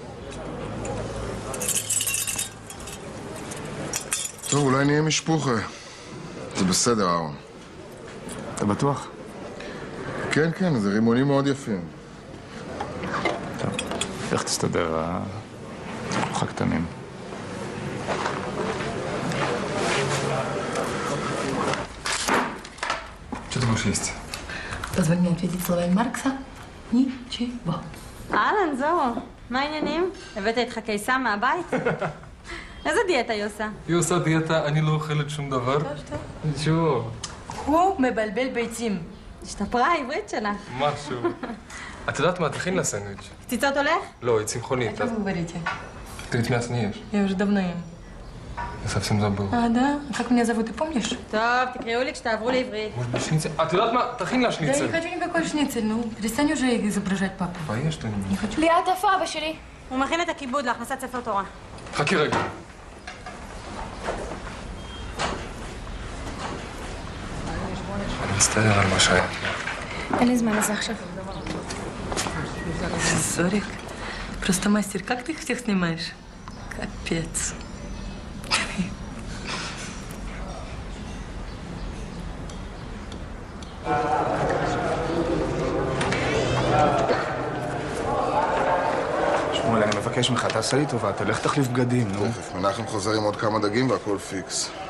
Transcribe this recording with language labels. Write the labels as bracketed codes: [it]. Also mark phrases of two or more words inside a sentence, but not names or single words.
[he] טוב, אולי נהיה משפוחה. זה בסדר, אהרון. אתה בטוח? כן, זה רימונים מאוד יפים. טוב, איך תסתדר, כולך קטנים. [ru] Что ты будешь есть? Позволь мне ответить словами Маркса. Ничего. [he] אהלן, זוהו. מה העניינים? הבאת איתך קיסה מהבית? איזה דיאטה היא עושה? היא עושה דיאטה, אני לא אוכלת שום דבר. נשאו. הוא מבלבל ביצים. השתפרה העברית שלה. משהו. את יודעת מה? תכין לה סנדוויץ'. קציצות הולך? לא, היא צמחונית. [ru] О чем вы говорите? Ты ведь мясо не ешь. Я уже давно ем. Я совсем забыл. Да? Как меня зовут, ты помнишь? [he] טוב, תקראו לי כשתעברו לעברית. [ru] Может быть, шницель? [he] את יודעת מה? תכין לה [ru] Да я шницель. не хочу никакой шницель. Ну, перестань уже изображать папу. תבייש что-нибудь. Не хочу. [he] ליאת, איפה אבא שלי? הוא מכין את הכיבוד להכנסת ספר תורה. חכי רגע. אני מצטער על מה שהיה. אין לי זמן לזה עכשיו. [ru] Зорик, просто мастер, как ты их всех снимаешь? Капец. [he] שמואל, אני מבקש ממך, תעשה לי טובה, תלך תחליף בגדים, נו. תכף, מנחם חוזר עם עוד כמה דגים והכל פיקס.